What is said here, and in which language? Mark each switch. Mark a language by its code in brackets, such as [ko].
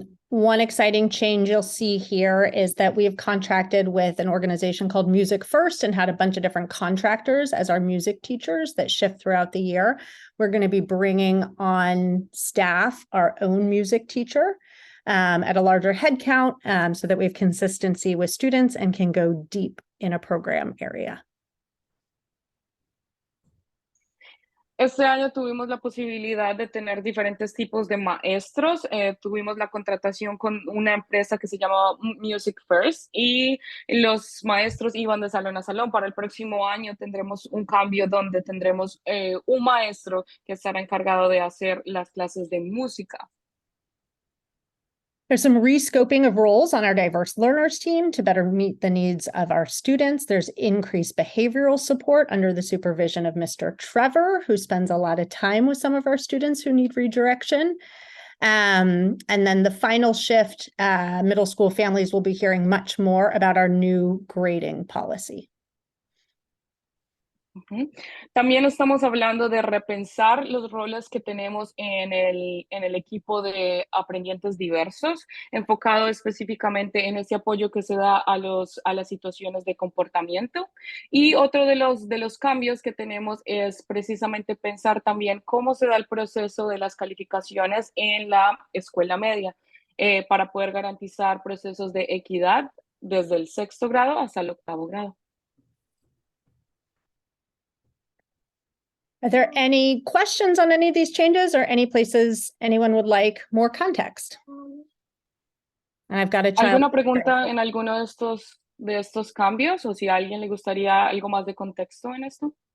[en] One exciting change you'll see here is that we have contracted with an organization called Music First and had a bunch of different contractors as our music teachers that shift throughout the year. We're going to be bringing on staff our own music teacher at a larger head count so that we have consistency with students and can go deep in a program area. [es] Este año tuvimos la posibilidad de tener diferentes tipos de maestros. Tuvimos la contratación con una empresa que se llama Music First y los maestros iban de salón a salón. Para el próximo año tendremos un cambio donde tendremos un maestro que estará encargado de hacer las clases de música. [en] There's some rescoping of roles on our diverse learners team to better meet the needs of our students. There's increased behavioral support under the supervision of Mr. Trevor, who spends a lot of time with some of our students who need redirection. And then the final shift, middle school families will be hearing much more about our new grading policy. [es] También estamos hablando de repensar los roles que tenemos en el equipo de aprendientes diversos, enfocado específicamente en ese apoyo que se da a las situaciones de comportamiento. Y otro de los cambios que tenemos es precisamente pensar también cómo se da el proceso de las calificaciones en la escuela media para poder garantizar procesos de equidad desde el 6º grado hasta el 8º grado. [en] Are there any questions on any of these changes or any places anyone would like more context? And I've got a child. [es] ¿Alguna pregunta en alguno de estos cambios o si a alguien le gustaría algo más de contexto en esto?